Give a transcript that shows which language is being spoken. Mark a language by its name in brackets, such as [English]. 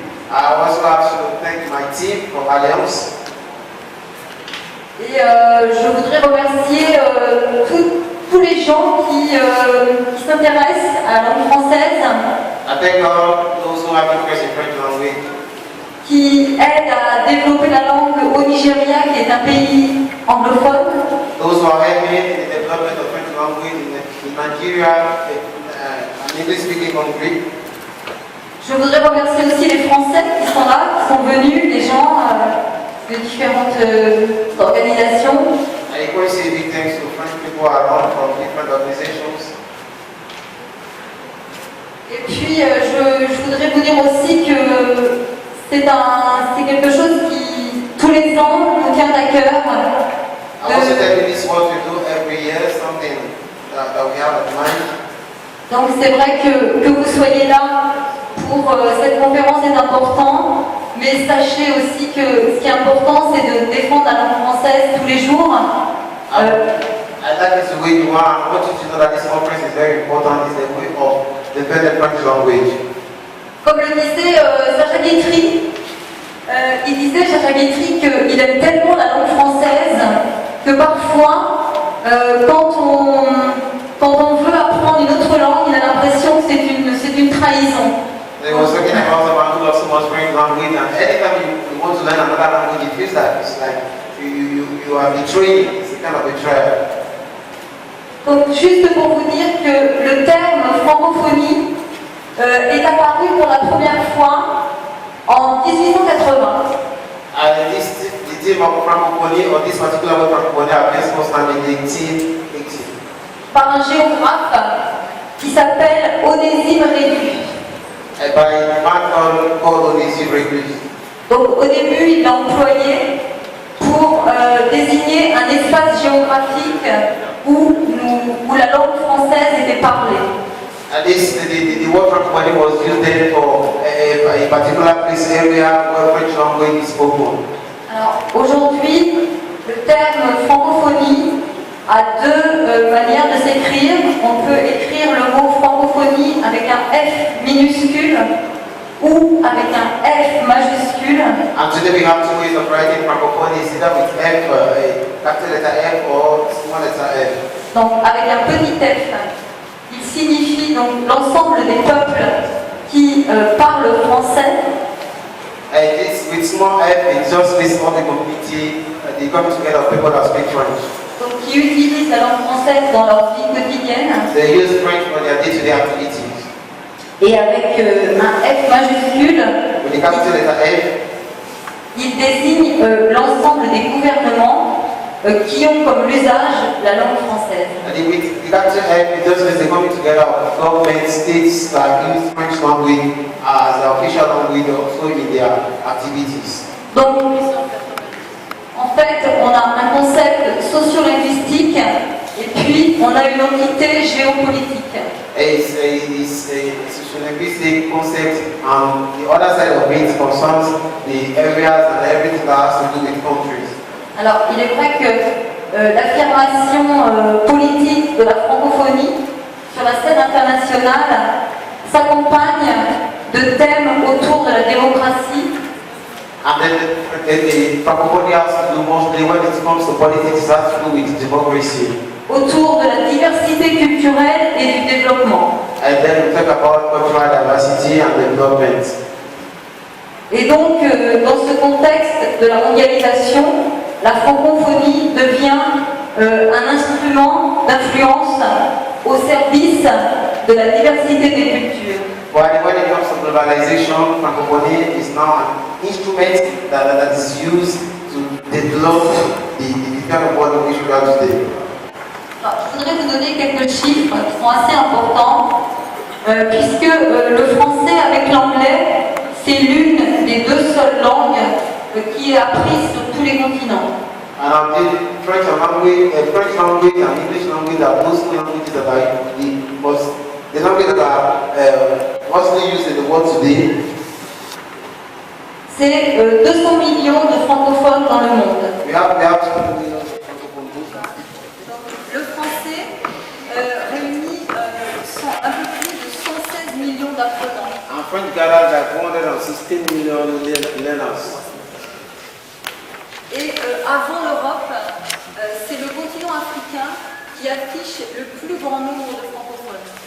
[English] I also have to thank my team from Alliance. [French] Et je voudrais remercier tous les gens qui s'intéressent à la langue française, [English] I thank all those who have interest in French language, [French] qui aident à développer la langue au Nigeria, qui est un pays anglophone. [English] those who are helping in the development of French language in Nigeria, an English-speaking country. [French] Je voudrais remercier aussi les Français qui sont là, qui sont venus, les gens de différentes organisations. [English] I equally say big thanks to French people around from different organizations. [French] Et puis, je voudrais vous dire aussi que c'est quelque chose qui, tous les ans, nous tient à cœur. [English] I also tell you this is what we do every year, something that we have at mind. [French] Donc c'est vrai que vous soyez là pour cette conférence est important, mais sachez aussi que ce qui est important, c'est de défendre la langue française tous les jours. [English] I like this way you are. I want you to know that this conference is very important. It's a way of defending French language. [French] Comme le disait Sacha Guitry, il disait Sacha Guitry qu'il aime tellement la langue française que parfois, quand on veut apprendre une autre langue, il a l'impression que c'est une trahison. [English] They was talking about someone who loves so much French language, and anytime you want to learn another language, it feels like it's like you are betraying. It's a kind of betrayal. [French] Donc juste pour vous dire que le terme francophonie est apparu pour la première fois en 1880. [English] The theme of francophonie, or this particular word francophonie, appears first time in 1880. [French] Par un géographe qui s'appelle Onésime Rédu. [English] By a man called Onésime Rédu. [French] Donc au début, il l'a employé pour désigner un espace géographique où la langue française était parlée. [English] And the word francophonie was used there for a particular place area where French language is spoken. [French] Alors aujourd'hui, le terme francophonie a deux manières de s'écrire. On peut écrire le mot francophonie avec un F minuscule ou avec un F majuscule. [English] And today we have two ways of writing francophonie, either with F, a capital letter F or small letter F. [French] Donc avec un petit F, il signifie donc l'ensemble des peuples qui parlent français. [English] And this, with small F, it just means all the community, they come together, people that speak French. [French] Donc qui utilisent la langue française dans leur vie quotidienne. [English] They use French for their day-to-day activities. [French] Et avec un F majuscule, [English] With the capital letter F, [French] il désigne l'ensemble des gouvernements qui ont comme l'usage la langue française. [English] and with the capital F, it just means the coming together of government, states that use French language as the official language also in their activities. [French] Donc, en fait, on a un concept sociolinguistique et puis on a une entité géopolitique. [English] It's a sociolinguistic concept, and the other side of it concerns the areas and everything that has to do with countries. [French] Alors, il est vrai que l'affirmation politique de la francophonie sur la scène internationale s'accompagne de thèmes autour de la démocratie [English] And then the Francophonie has to do mostly when it comes to politics, it has to do with democracy. [French] Autour de la diversité culturelle et du développement. [English] And then we talk about cultural diversity and development. [French] Et donc, dans ce contexte de la mondialisation, la francophonie devient un instrument d'influence au service de la diversité des cultures. [English] When it comes to globalization, francophonie is now an instrument that is used to develop the kind of world which we are today. [French] Alors, je voudrais vous donner quelques chiffres qui sont assez importants, puisque le français avec l'anglais, c'est l'une des deux seules langues qui est apprise sur tous les continents. [English] And the French language and English language are those two languages that are the language that are mostly used in the world today. [French] C'est 200 millions de francophones dans le monde. [English] We have 200 millions of francophones. [French] Le français réunit un peu plus de 116 millions d'apprenants. [English] And French gathers like 116 million learners. [French] Et avant l'Europe, c'est le continent africain qui affiche le plus grand nombre de francophones.